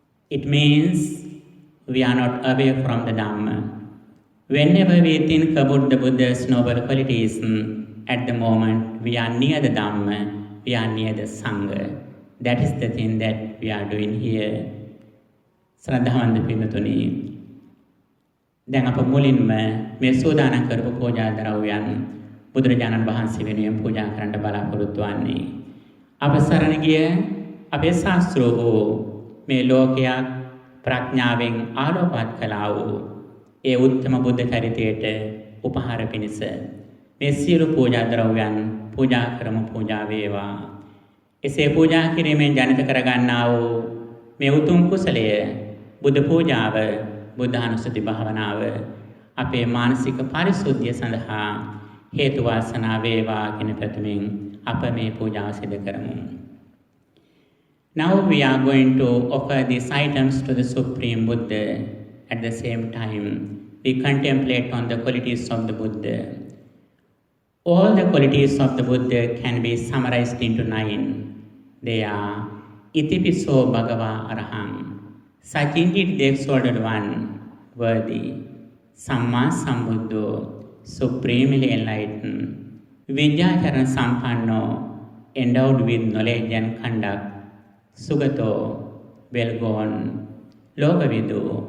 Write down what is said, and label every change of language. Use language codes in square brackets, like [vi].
[en] It means we are not away from the Dhamma. Whenever we think about the Buddha's noble qualities, at the moment we are near the Dhamma, we are near the Sangha. That is the thing that we are doing here. [si] Sraddhavanda Pinatuni. දැන් අප මුලින්ම මේ සෝදානම් කරපු පූජා ද්‍රව්‍යයන් බුදුරජාණන් වහන්සේ වෙනුවෙන් පූජා කරන්න බලාපොරොත්තු වන්නේ. අප සරණ ගිය අපේ ශාස්ත්‍රෝ මේ ලෝකයක් ප්‍රඥාවෙන් ආලෝකවත් කළා වූ ඒ උත්තම බුද්ධ චරිතයට උපහාර පිණිස මේ සියලු පූජා ද්‍රව්‍යයන් පූජා කරමු පූජා වේවා. එසේ පූජා කිරීමෙන් ජනිත කරගන්නා වූ මේ උතුම් කුසලය බුද්ධ පූජාව බුද්ධානුස්සති භාවනාව අපේ මානසික පරිශුද්ධිය සඳහා හේතු වාසනා වේවා කියන ප්‍රතිමින් අප මේ පූජාව සිදු කරමු. [en] Now we are going to offer these items to the Supreme Buddha. At the same time, we contemplate on the qualities of the Buddha. All the qualities of the Buddha can be summarized into 9. They are [pi] Itipiso Bhagava Araham. [en] Such indeed the exalted one, worthy, [pi] Samma Sambuddho, [en] supremely enlightened, [pi] Vijayachara Sampanno, [en] endowed with knowledge and conduct, [pi] Sugato, [en] well gone, [pi] Lokavidu,